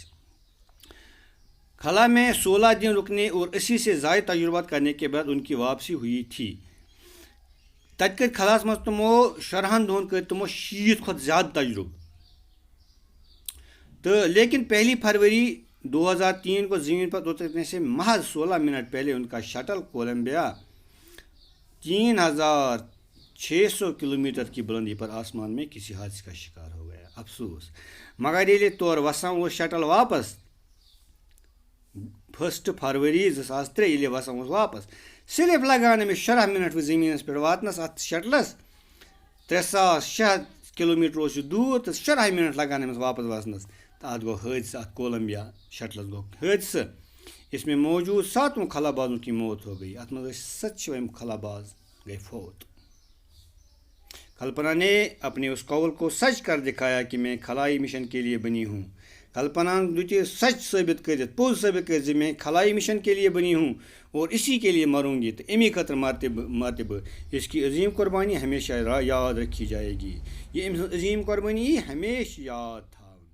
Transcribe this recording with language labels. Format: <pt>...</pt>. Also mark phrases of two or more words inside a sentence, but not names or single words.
<ur>خلا میں 16 دن رکنے اور 80 سے زائد تجربات کرنے کے بعد ان کی واپسی ہوئی تھی.</ur> <ks>تَتہِ کٔرۍ خلاہَس منٛز تِمو 14 دۄہَن کٔرۍ تِمو 60 کھۄتہٕ زیادٕ تجربہٕ.</ks> <ur>تہٕ لیکن 1 فروری 2003 کو زمین پر اترنے سے محض 16 منٹ پہلے ان کا شٹل کولمبیا 3600 کلومیٹر کی بلندی پر آسمان میں کسی حادثے کا شکار ہو گیا. افسوس.</ur> <ks>مگر ییٚلہِ تورٕ وسان اوس شٹل واپس 1 فروری 2003 ییٚلہِ وسان اوس واپس صرف لگان أمِس 16 منٹ زٔمیٖنَس پٮ۪ٹھ واتنَس اَتھ شٹلَس 3600 کلومیٹر اوس یہِ دوٗر تہٕ 16 منٹ لگان أمِس واپس وسنَس تہٕ اَتھ گوٚو حٲدثہٕ. اَتھ کولمبیا شٹلَس گوٚو حٲدثہٕ.</ks> <ur>اس میں موجود 7 خلا بازوں کی موت ہو گئی.</ur> <ks>اَتھ منٛز ٲسۍ 7 خلا باز گئے فوت.</ks> <ur>کلپنا نے اپنے اس قول کو سچ کر دکھایا کہ میں خلائی مشن کے لیے بنی ہوں.</ur> <ks>کلپنا دیُت یہِ سچ ثٲبت کٔرِتھ پوٚز ثٲبت کٔرِتھ زِ</ks> <ur>میں خلائی مشن کے لیے بنی ہوں اور اسی کے لیے مروں گی.</ur> <ks>تہٕ امی خٲطرٕ مرتہِ بہٕ.</ks> <ur>اس کی عظیم قربانی ہمیشہ یاد رکھی جائے گی.</ur> <ks>یہ أمۍ سٕنٛز عظیم قربانی ہمیشہ یاد تھا.</ks>